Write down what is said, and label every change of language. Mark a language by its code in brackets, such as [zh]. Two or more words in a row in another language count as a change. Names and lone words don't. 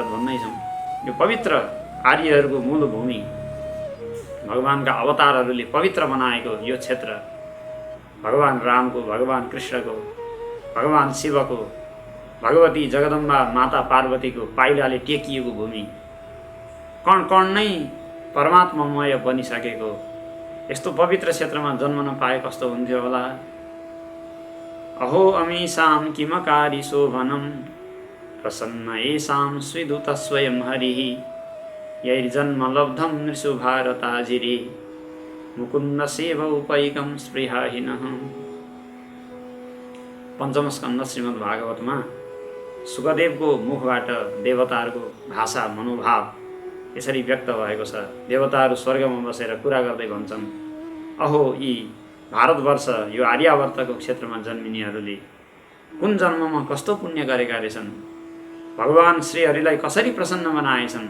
[ne] भन्दैछौँ, यो पवित्र आर्यहरूको मूल भूमि, भगवानका अवतारहरूले पवित्र बनाएको यो क्षेत्र, भगवान रामको, भगवान कृष्णको, भगवान शिवको, भगवती जगदम्बा माता पार्वतीको पाइलाले टेकिएको भूमि, कण कण नै परमात्मामय बनिसकेको यस्तो पवित्र क्षेत्रमा जन्मन पाए कस्तो हुन्थ्यो होला। [sa] अहो अमीषां किमकारी शोभनं प्रसन्न येषां स्विदुत स्वयं हरिः यैर्जन्म लब्धं नृषु भारताजिरे मुकुन्द सेव उपैकं स्पृहाहीनः। [ne] पञ्चम स्कन्द श्रीमद् भागवतमा सुखदेवको मुखबाट देवताहरूको भाषा, मनोभाव यसरी व्यक्त भएको छ। देवताहरू स्वर्गमा बसेर कुरा गर्दै भन्छन्, अहो यी भारतवर्ष, यो आर्यावर्तको क्षेत्रमा जन्मिनेहरूले कुन जन्ममा कस्तो पुण्य गरेका रहेछन्, भगवान श्रीहरिलाई कसरी प्रसन्न बनाएछन्।